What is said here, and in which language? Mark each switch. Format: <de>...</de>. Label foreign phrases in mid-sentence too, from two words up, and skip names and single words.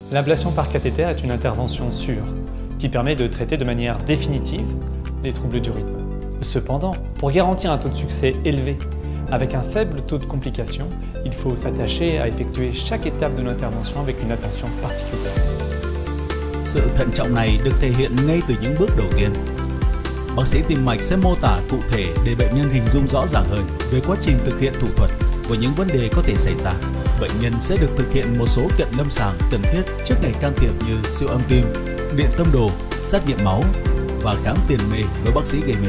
<fr>L'ablation par cathéter est une intervention sûre qui permet de traiter de manière définitive les troubles du rythme. Cependant, pour garantir un taux de succès élevé avec un faible taux de complications, il faut s'attacher à effectuer chaque étape de l'intervention avec une attention particulière.</fr> <vi>Sự thận trọng này được thể hiện ngay từ những bước đầu tiên. Bác sĩ tim mạch sẽ mô tả cụ thể để bệnh nhân hình dung rõ ràng hơn về quá trình thực hiện thủ thuật và những vấn đề có thể xảy ra. Bệnh nhân sẽ được thực hiện một số cận lâm sàng cần thiết trước ngày can thiệp như siêu âm tim, điện tâm đồ, xét nghiệm máu và khám tiền mê với bác sĩ gây mê.</vi>